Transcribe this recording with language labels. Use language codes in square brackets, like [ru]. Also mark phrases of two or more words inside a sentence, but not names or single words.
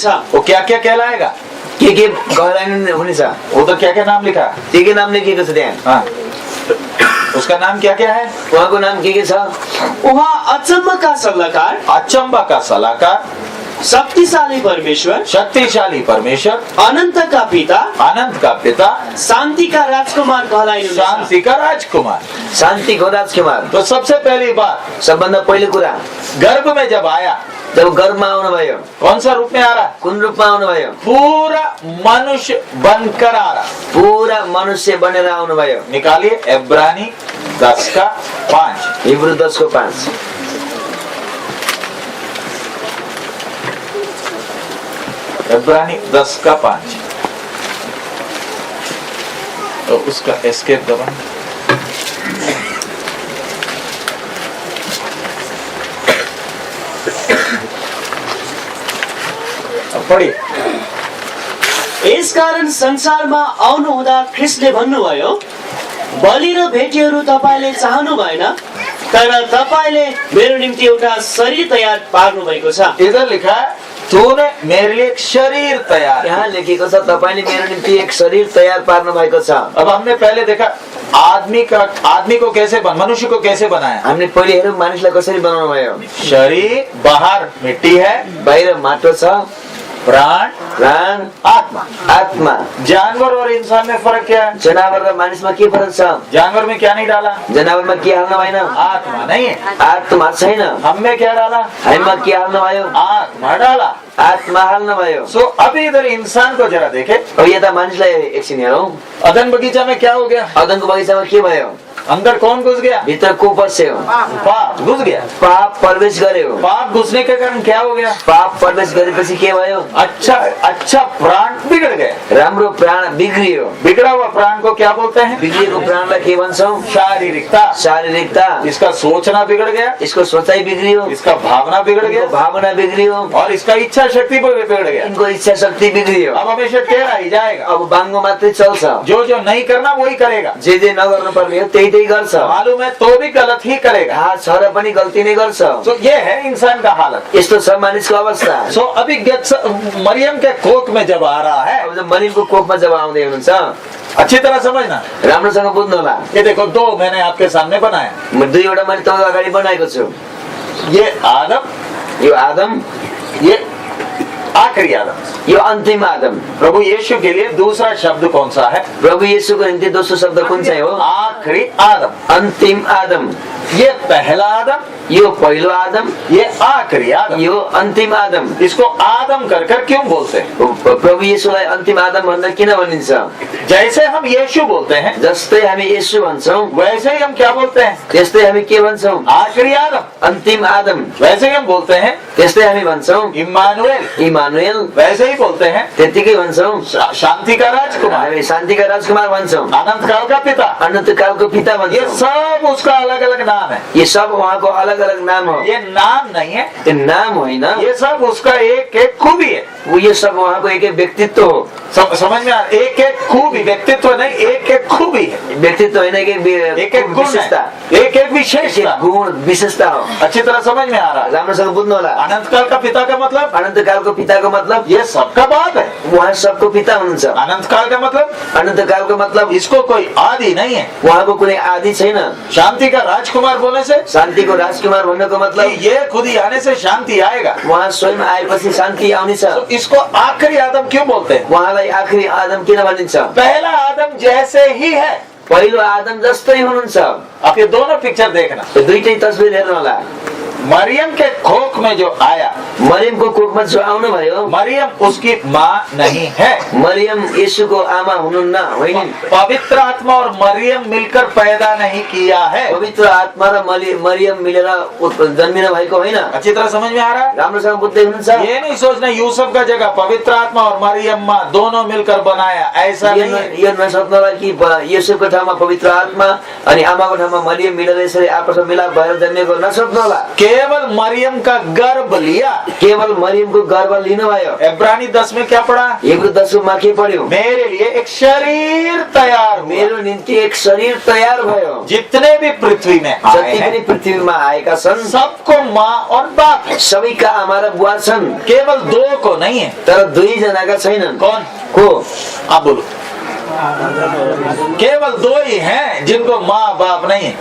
[hi] वो क्या क्या कहलाएगा? [ne] के कहलाइनु हुनेछ? [hi] वो तो क्या क्या नाम लिखा है? [ne] के नाम लेखिएको छ त्यहाँ? [hi] हाँ, उसका नाम क्या क्या है? [ne] उहाँको नाम के छ? उहाँ अचम्मका सल्लाहकार, [hi] अचंबा का सलाहकार, [ne] शक्तिशाली परमेश्वर, [hi] शक्तिशाली परमेश्वर, [ne] अनन्तका पिता, [hi] अनंत का पिता, [ne] शान्तिका राजकुमार कहलाइनुहुनेछ। [hi] शांति का राजकुमार। [ne] शान्तिको राजकुमार। [hi] तो सबसे पहली बात, [ne] सबभन्दा पहिलो कुरा, [hi] गर्भ में जब आया, [ne] जब गर्भमा आउनुभयो, [hi] कौन सा रूप में आ रहा? [ne] कुन रूपमा आउनुभयो? [hi] पूरा मनुष्य बनकर आ रहा। [ne] पूरा मनुष्य बनेर आउनुभयो। [hi] निकालिए इब्रानी 10 का 5। [ne] हिब्रू 10 को 5। [hi] इब्रानी 10 का 5। तो उसका एस्केप दबा। अब पढ़िए। [ne] यसकारण संसारमा आउनु हुँदा ख्रिस्टले भन्नुभयो, बलि र भेटीहरू तपाईले चाहनु भएन, तर तपाईले मेरो निम्ति एउटा शरीर तयार पार्नु भएको छ। [hi] इधर लिखा है, तूने मेरे लिए एक शरीर तैयार। [ne] यहाँ लेखेको छ तपाईले मेरो निम्ति एक शरीर तयार पार्नु भएको छ। [hi] अब हमने पहले देखा आदमी को कैसे मनुष्य को कैसे बनाया। [ne] हामीले पहिले हेरौँ मानिसलाई कसरी बनाउनु भयो। [hi] शरीर बाहर मिट्टी है, [ne] बाहिर माटो छ, [hi] प्राण, [ne] प्राण, [hi] आत्मा। [ne] आत्मा। [hi] जानवर और इंसान में फर्क क्या है? [ne] जनावर र मानिसमा के फरक छ? [hi] जानवर में क्या नहीं डाला? [ne] जनावरमा के हाल्नु भएन? [hi] आत्मा नहीं है। [ne] आत्मा छैन। [hi] हम में क्या डाला? [ne] हामीमा के हाल्नु भयो? [hi] आत्मा डाला। [ne] आत्मा हाल्नु भयो। [hi] सो अभी इधर इंसान को जरा देखे। [ne] अब यता मानिसलाई एकछिन हेरौँ। [hi] अदन बगीचा में क्या हो गया? [ne] अदनको बगैँचामा के भयो? [hi] अंदर कौन घुस गया? [ne] भित्र को पस्यो? [hi] पाप घुस गया। [ne] पाप प्रवेश गर्यो। [hi] पाप घुसने के कारण क्या हो गया? [ne] पाप प्रवेश गरेपछि के भयो? [hi] अच्छा प्राण बिगड़ गए। [ne] राम्रो प्राण बिग्रियो। [hi] बिगड़ा हुआ प्राण को क्या बोलते हैं? [ne] बिग्रिएको प्राणलाई के भन्छौँ? [hi] शारीरिकता। [ne] शारीरिकता। [hi] इसका सोचना बिगड़ गया, [ne] इसको सोचाइ बिग्रियो, [hi] इसका भावना बिगड़ गया, [ne] इनको भावना बिग्रियो, [hi] और इसका इच्छा शक्ति बिगड़ गया। [ne] इनको इच्छा शक्ति बिग्रियो। [hi] अब हमेशा टेढ़ा ही जाएगा। [ne] अब बाङ्गो मात्रै चल्छ। [hi] जो नहीं करना वही करेगा। [ne] जे नगर्नु पर्ने हो त्यही गर्छ। [hi] मालूम है तो भी गलत ही करेगा। [ne] थाहा छ र पनि गल्ती नै गर्छ। [hi] तो ये है इंसान का हालत। [ne] यस्तो छ मानिसको अवस्था। [hi] सो अभी मरियम के कोख में जब आ रहा है, [ne] अब जब मरियमको कोखमा जब आउँदै हुनुहुन्छ, [hi] अच्छी तरह समझना। [ne] राम्रोसँग बुझ्नु होला। [hi] ये देखो, दो मैंने आपके सामने बनाया। [ne] म दुईवटा मैले तपाईँको अगाडि बनाएको छु। [hi] ये आदम, [ne] यो आदम, [hi] ये आखिरी आदम। [ne] यो अन्तिम आदम। [hi] प्रभु यीशु के लिए दूसरा शब्द कौन सा है? [ne] प्रभु येशूको निम्ति दोस्रो शब्द कुन चाहिँ हो? [hi] आखिरी आदम। [ne] अन्तिम आदम। [hi] ये पहला आदम, [ne] यो पहिलो आदम, [hi] ये आखिरी आदम। [ne] यो अन्तिम आदम। [hi] इसको आदम कर कर क्यों बोलते हैं? [ne] प्रभु येशूलाई अन्तिम आदम भनेर किन भनिन्छ? [hi] जैसे हम यीशु बोलते हैं, [ne] जस्तै हामी येशू भन्छौँ, [hi] वैसे ही हम क्या बोलते हैं? [ne] त्यस्तै हामी के भन्छौँ? [hi] आखिरी आदम। [ne] अन्तिम आदम। [hi] वैसे ही हम बोलते हैं [ne] त्यस्तै हामी भन्छौँ [hi] इम्मानुएल। [ne] इमानुएल। [hi] वैसे ही बोलते हैं [ne] त्यतिकै भन्छौँ [hi] शांति का राजकुमार, [ne] हामी शान्तिका राजकुमार भन्छौँ, [hi] अनंत काल का पिता। [ne] अनन्तकालको पिता [hi] ये [ne] भन्छौँ। [hi] सब उसका अलग अलग नाम है। [ne] ये सब उहाँको अलग अलग नाम हो। [hi] ये नाम नहीं है, [ne] त्यो नाम होइन, [hi] ये सब उसका एक एक खूबी है। [ne] वो ये सब उहाँको एक एक व्यक्तित्व हो। [hi] समझ में एक एक खूबी, व्यक्तित्व नहीं, एक एक खूबी है। [ne] व्यक्तित्व होइन, एक एक एक गुण विशेषता, [hi] है, एक एक विशेषता। [ne] गुण विशेषता हो। [hi] अच्छी तरह समझ में आ रहा है। [ne] राम्रोसँग बुझ्नु होला। [hi] अनंत काल का पिता का मतलब [ne] अनन्तकालको पिताको मतलब [hi] ये सबका बाप है। [ne] उहाँ सबको पिता हुनुहुन्छ। [hi] अनंत काल का मतलब [ne] अनन्तकालको मतलब [hi] इसको कोई आदि नहीं है। [ne] उहाँको कुनै आदि छैन। [hi] शांति का राजकुमार बोलने से [ne] शान्तिको राजकुमार भन्नको मतलब [hi] कि ये खुद ही आने से शांति आएगा। [ne] उहाँ स्वयं आएपछि शान्ति आउनेछ। [hi] तो इसको आखिरी आदम क्यों बोलते हैं? [ne] उहाँलाई आखिरी आदम किन भनिन्छ? [hi] पहला आदम जैसे ही है। [ne] पहिलो आदम जस्तै हुनुहुन्छ। [hi] अब ये दोनों पिक्चर देखना। [ne] यो दुईटै तस्बिर हेर्नु होला। [hi] मरियम के कोख में जो आया, [ne] मरियमको कोखमा जो आउनु भयो, [hi] मरियम उसकी माँ नहीं है। [ne] मरियम येशूको आमा हुनुहुन्न, होइन। [hi] पवित्र आत्मा और मरियम मिलकर पैदा नहीं किया है। [ne] पवित्र आत्मा र मरियम मिलेर जन्मिनु भएको होइन। [hi] अच्छी तरह समझ में आ रहा है? [ne] राम्रोसँग बुझ्दै हुनुहुन्छ? [hi] ये नहीं सोचना यूसुफ का जगह पवित्र आत्मा और मरियम माँ दोनों मिलकर बनाया, ऐसा नहीं है। [ne] यो नसोच्नु होला कि येशूको ठाउँमा पवित्र आत्मा अनि आमाको ठाउँमा मरियम मिलेर यसरी आपसमा मिलाप भएर जन्मेको नसोच्नु होला। [hi] केवल मरियम का गर्भ लिया, [ne] केवल मरियमको गर्भ लिनुभयो। [hi] इब्रानी 10 में क्या पढ़ा? [ne] हिब्रू 10 मा के पढ्यो? [hi] मेरे लिए एक शरीर तैयार हुआ। [ne] मेरो निम्ति एक शरीर तयार भयो। [hi] जितने भी पृथ्वी में आए [ne] जति पनि [hi] हैं, [ne] पृथ्वीमा आएका छन् [hi] सबको माँ और बाप है। [ne] सबैका आमा र बुवा छन्, [hi] केवल दो को नहीं है। [ne] तर दुई जनाका छैनन्। [hi] कौन? [ne] को? [hi] आप बोलो। केवल दो ही हैं जिनको माँ बाप नहीं है।